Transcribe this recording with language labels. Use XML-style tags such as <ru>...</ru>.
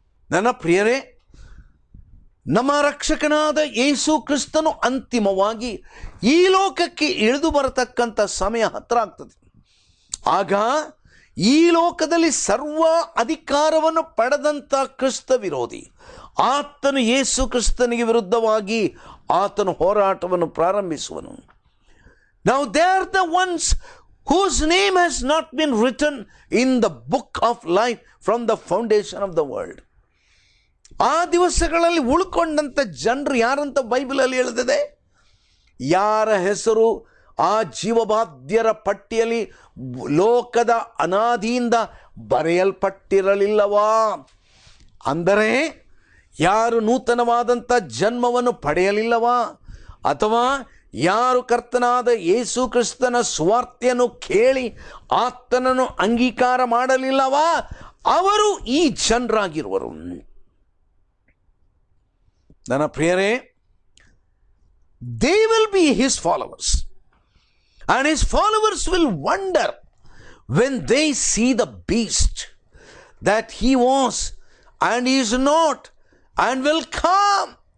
<kn>ನನ್ನ ಪ್ರಿಯರೇ, ನಮ್ಮ ರಕ್ಷಕನಾದ ಯೇಸು ಕ್ರಿಸ್ತನು ಅಂತಿಮವಾಗಿ ಈ ಲೋಕಕ್ಕೆ ಇಳಿದು ಬರತಕ್ಕಂಥ ಸಮಯ ಹತ್ತಿರ ಆಗ್ತದೆ. ಆಗ ಈ ಲೋಕದಲ್ಲಿ ಸರ್ವ ಅಧಿಕಾರವನ್ನು ಪಡೆದಂಥ ಕ್ರಿಸ್ತ ವಿರೋಧಿ ಆತನು ಯೇಸು ಕ್ರಿಸ್ತನಿಗೆ ವಿರುದ್ಧವಾಗಿ ಆತನು ಹೋರಾಟವನ್ನು ಪ್ರಾರಂಭಿಸುವನು.</kn> <en>Now they are the ones whose name has not been written in the book of life from the foundation of the world.</en> <kn>ಆ ದಿವಸಗಳಲ್ಲಿ ಉಳ್ಕೊಂಡಂಥ ಜನರು ಯಾರಂತ ಬೈಬಲಲ್ಲಿ ಹೇಳಿದೆ? ಯಾರ ಹೆಸರು ಆ ಜೀವಬಾಧ್ಯರ ಪಟ್ಟಿಯಲ್ಲಿ ಲೋಕದ ಅನಾದಿಯಿಂದ ಬರೆಯಲ್ಪಟ್ಟಿರಲಿಲ್ಲವಾ? ಅಂದರೆ ಯಾರು ನೂತನವಾದಂಥ ಜನ್ಮವನ್ನು ಪಡೆಯಲಿಲ್ಲವಾ? ಅಥವಾ ಯಾರು ಕರ್ತನಾದ ಯೇಸು ಕ್ರಿಸ್ತನ ಸುವಾರ್ತೆಯನ್ನು ಕೇಳಿ ಆತನನ್ನು ಅಂಗೀಕಾರ ಮಾಡಲಿಲ್ಲವಾ ಅವರು ಈ ಜನರಾಗಿರುವರು. ನನ್ನ ಪ್ರಿಯರೇ,</kn> <en>they will be his followers and his followers will wonder when they see the beast that he was and he is not and will come.</en>